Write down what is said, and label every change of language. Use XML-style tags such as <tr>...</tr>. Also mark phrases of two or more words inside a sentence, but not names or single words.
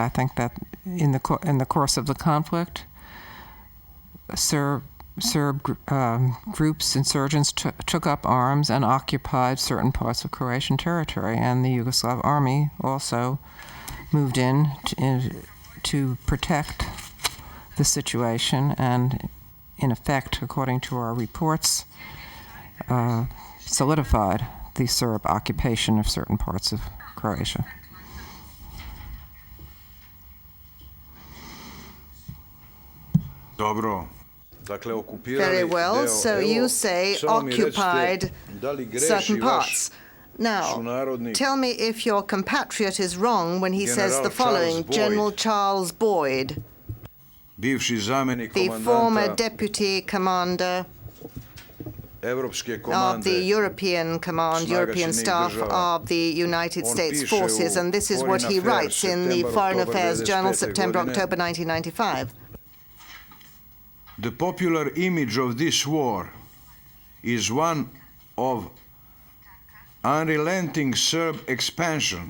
<en>I think that in the course of the conflict, Serb groups, insurgents, took up arms and occupied certain parts of Croatian territory, and the Yugoslav army also moved in to protect the situation, and in effect, according to our reports, solidified the Serb occupation of certain parts of Croatia.</en> <sr>Dobro. Dakle, okupirali</sr> <en>Very well,</en> <sr>deo.</sr> <en>so</en> <sr>Evo,</sr> <en>you say</en> <sr>samo mi recite,</sr> <en>occupied</en> <sr>da li greši</sr> <en>certain</en> <sr>vaš</sr> <en>parts. Now,</en> <sr>sunarodnik</sr> <en>tell me if your compatriot is wrong when he says</en> <sr>General</sr> <en>the following.</en> <sr>Charles Boyd.</sr> <en>General Charles Boyd,</en> <sr>bivši zamjenik</sr> <en>the former</en> <sr>komandanta</sr> <en>deputy commander</en> <sr>Evropske</sr> <en>of</en> <sr>komande</sr> <en>the European Command,</en> <sr>Snaga</sr> <en>European</en> <sr>Sjedinjenih</sr> <en>staff</en> <sr>država.</sr> <en>of the United</en> <sr>On</sr> <en>States</en> <sr>piše</sr> <en>Forces,</en> <sr>u</sr> <en>and this is</en> <sr>Foreign</sr> <en>what he</en> <sr>Affairs,</sr> <en>writes in the</en> <sr>September,</sr> <en>Foreign</en> <sr>October</sr> <en>Affairs Journal,</en> <sr>95.</sr> <en>September,</en> <sr>godine.</sr> <en>October 1995. The popular image of this war is one of unrelenting Serb expansion.</en>